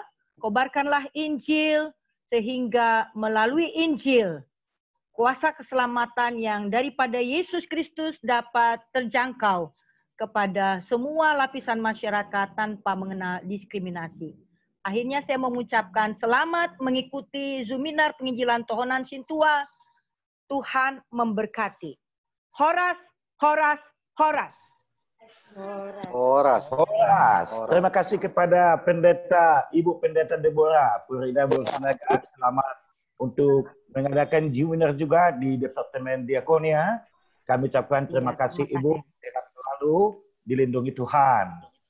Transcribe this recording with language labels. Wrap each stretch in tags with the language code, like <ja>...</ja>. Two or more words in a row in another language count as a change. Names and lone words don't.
<id>Kobarkanlah Injil sehingga melalui Injil kuasa keselamatan yang daripada Yesus Kristus dapat terjangkau kepada semua lapisan masyarakat tanpa mengenal diskriminasi. Akhirnya saya mengucapkan selamat mengikuti seminar penginjilan Tohonan Sintua. Tuhan memberkati. Horas, horas, horas. Horas. Terima kasih kepada Ibu Pendeta Deborah Purida Burhasinaga. Selamat untuk mengadakan seminar juga di Departemen Diakonia. Kami ucapkan terima kasih Ibu, sehat selalu, dilindungi Tuhan.</id>